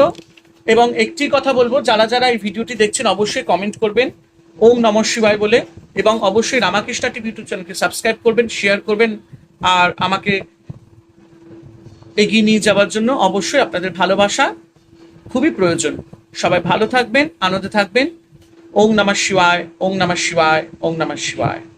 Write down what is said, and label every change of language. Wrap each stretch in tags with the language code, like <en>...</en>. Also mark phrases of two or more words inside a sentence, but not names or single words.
<bn>এবং একটি কথা বলবো, যারা যারা এই ভিডিওটি দেখছেন অবশ্যই কমেন্ট করবেন</bn> <sa>ওম নমঃ শিবায়</sa> <bn>বলে, এবং অবশ্যই রামাকৃষ্ণা টিভি</bn> <en>YouTube channel</en> <bn>সাবস্ক্রাইব করবেন, শেয়ার করবেন, আর আমাকে এগিয়ে নিয়ে যাওয়ার জন্য অবশ্যই আপনাদের ভালোবাসা খুবই প্রয়োজন। সবাই ভালো থাকবেন, আনন্দে থাকবেন।</bn> <sa>ওম নমঃ শিবায়, ওম নমঃ শিবায়, ওম নমঃ শিবায়।</sa>